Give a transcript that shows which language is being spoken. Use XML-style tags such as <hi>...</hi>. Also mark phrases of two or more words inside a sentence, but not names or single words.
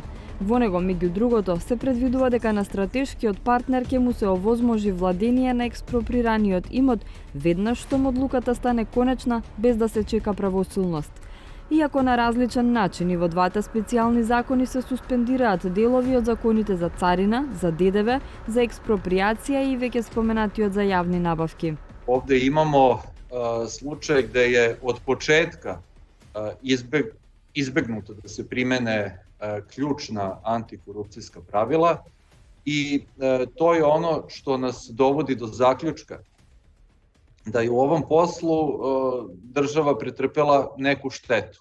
<mk>Во него, меѓу другото, се предвидува дека на стратешкиот партнер ќе му се овозможи владение на експроприраниот имот веднаш штом одлуката стане конечна, без да се чека правосилност. Иако на различен начин и во двата специјални закони се суспендираат делови од законите за царина, за ДДВ, за експроприација и веќе споменатиот за јавни набавки.</mk> <sr>Овде имамо случај где je od početka izbegnuto da se primene ključna antikorupcijska pravila i to je ono što nas dovodi do zaključka da je u ovom poslu država pretrpela neku štetu.</sr>